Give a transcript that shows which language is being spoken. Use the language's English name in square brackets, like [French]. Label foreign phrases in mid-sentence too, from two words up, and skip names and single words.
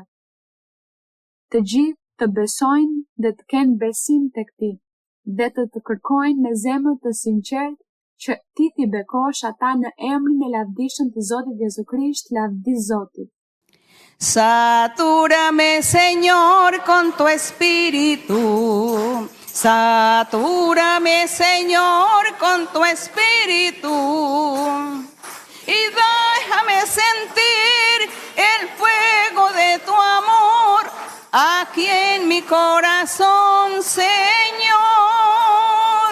[Albanian] Të gjithë të besojnë dhe të kenë besim tek Ti, dhe të kërkojnë me zemër të sinqertë që Ti t'i bekosh ata në emrin e lavdishëm të Zotit Jezu Krisht, lavdi Zotit. [Spanish] Satúrame, Señor, con tu espíritu. Satúrame, Señor, con tu espíritu. Y déjame sentir el fuego de tu amor aquí en mi corazón, Señor.